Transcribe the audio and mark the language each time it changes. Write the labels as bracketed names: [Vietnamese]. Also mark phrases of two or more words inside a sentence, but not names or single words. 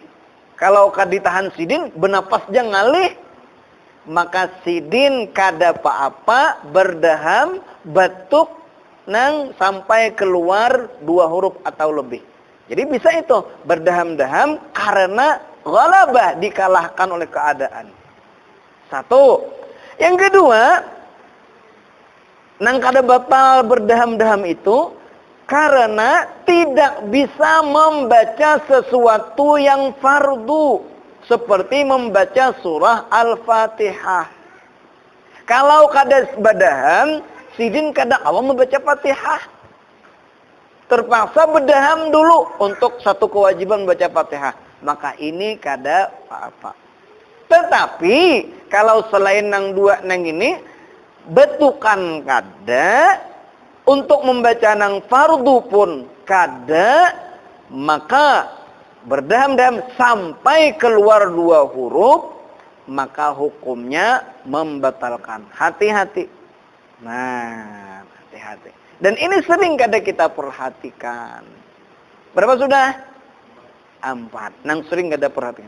[Banjar] Kalau kada ditahan sidin, benapas jang ngalih, maka sidin kada apa-apa, berdaham, batuk nang sampai keluar 2 huruf atau lebih. [Indonesian] Jadi bisa itu berdaham-daham karena ghalabah, dikalahkan oleh keadaan. Satu. Yang kedua, nang kada batal berdaham-daham itu karena tidak bisa membaca sesuatu yang fardu, seperti membaca surah Al-Fatihah. [Banjar] Kalau kada badaham, sidin kada awam membaca Fatihah. [Indonesian] Terpaksa berdaham dulu untuk satu kewajiban membaca Fatihah. [Banjar] Maka ini kada apa-apa. Tetapi kalau selain nang 2 nang ini, betukan kada, untuk membaca nang fardu pun kada, maka berdaham-daham sampai keluar 2 huruf, maka hukumnya membatalkan. Hati-hati. [Indonesian] Nah, hati-hati. Dan ini sering kadang kita perhatikan. Berapa sudah? 4. [Banjar] Nang sering kada perhatikan.